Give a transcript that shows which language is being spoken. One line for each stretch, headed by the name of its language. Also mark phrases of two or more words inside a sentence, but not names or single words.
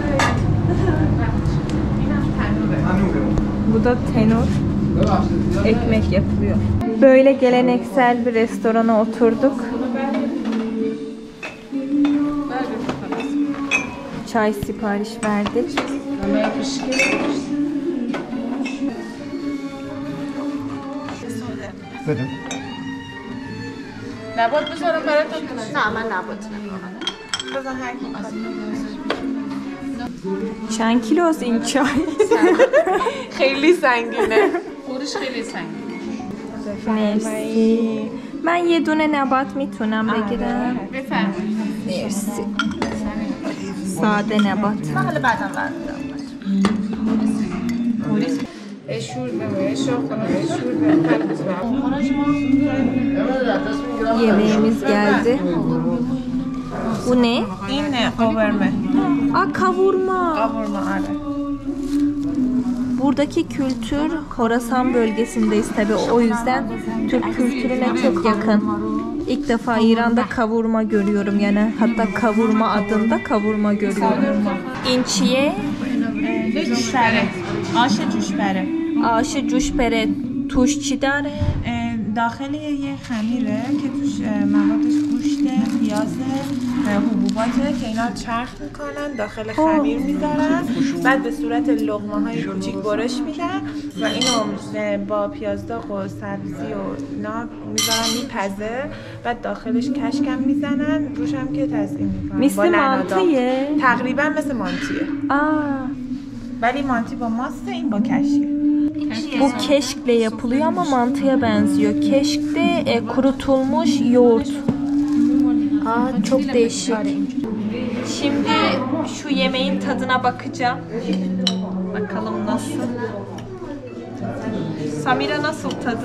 Turkish: Bu da tenor. Ekmek yapılıyor. Böyle geleneksel bir restorana oturduk. Çay sipariş verdik.
Persian: بدم نبات بذارم براتون؟ نه من نبات نمی‌کنم. بذار هر کی چند کیلو از این چای؟ خیلی سنگینه. خورش خیلی سنگین. مرسی. من یه دونه نبات میتونم بگیرم؟ بفرمایید. مرسی. ساده نبات. من حالا بعدم برمی‌دارم.
Turkish: Yemeğimiz geldi. Bu ne?
Persian: این قورمه.
Turkish: Aa, kavurma.
Persian: قورمه آره.
Turkish: Buradaki kültür Horasan bölgesindeyiz tabi, o yüzden Türk kültürüne çok yakın. İlk defa İran'da kavurma görüyorum, yani hatta kavurma adında kavurma görüyorum.
Persian: İnçiye جوشبره. آش جوشبره. آش جوشپره توش چی داره. داخل یه خمیره که توش موادش گوشته، پیازه، حبوباته که اینا چرخ میکنن داخل خمیر میذارن، بعد به صورت لقمه های کوچیک برش میدن و اینو با پیازداغ و سبزی و اینا میذارن میپزه، بعد داخلش کشکم میزنن، روش هم که تزیین میکنن. مثل مانتیه؟ تقریبا مثل مانتیه. ولی مانتی با ماست، این با کشکه.
Turkish: Bu keşkle yapılıyor ama mantıya benziyor. Keşk de kurutulmuş yoğurt. Aa, çok değişik. Şimdi şu yemeğin tadına bakacağım. Bakalım nasıl. Samira nasıl tadı?